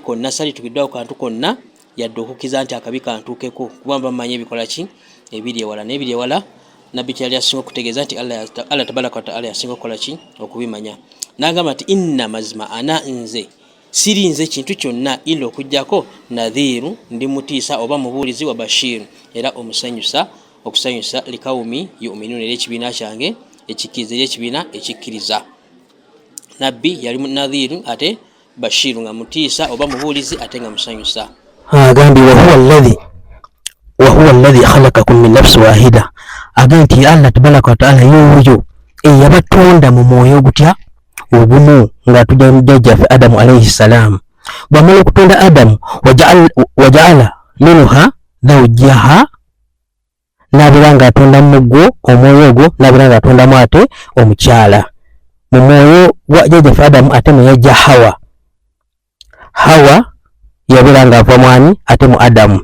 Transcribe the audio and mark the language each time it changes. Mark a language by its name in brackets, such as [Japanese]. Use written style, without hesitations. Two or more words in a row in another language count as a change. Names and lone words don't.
[Ganda] konna saalitugiddwawo kantu konna yadde okukiza nti akabi kantuukeko kuba bamanyi ebikola ki ebiri ewala n'ebiri ewala nabbi kyali asinga okutegeeza nti Allah [Arabic] تبارك وتعالى [Ganda] yasinga okukola ki okubimanya n'agamba nti inna mazima ana nze sirinze kintu kyonna ila okujjako nadhiru ndi mutiisa oba mubuulizi wa bashiru era okusanyusa [Arabic] لقوم يؤمنون [Ganda] era ekibiina kyange ekikkiriza era ekibiina ekikkiriza. Nabbi yali nadhiru ate bashiru nga mutiisa oba mubuulizi ate nga musanyusa. Agambye [Arabic] وهو الذي خلقكم من نفس واحدة [Ganda] agenti Allah [Arabic] تبارك وتعالى [Ganda] yoyo eyabatonda mu mwoyo gutya ogumu nga tujja mujjajjaffe Adamu [Arabic] عليه السلام. [Ganda] Bw'amala okutonda Adamu [Arabic] وجعل منها زوجها [Ganda] n'abeera ng'atonda mugwo omwoyo ogwo n'abeera ng'atondamu ate omukyala mu mwoyo gwa jjajjaffe Adamu ate mwe yajja Hawa yabeera ng'ava mwani ate mu Adamu.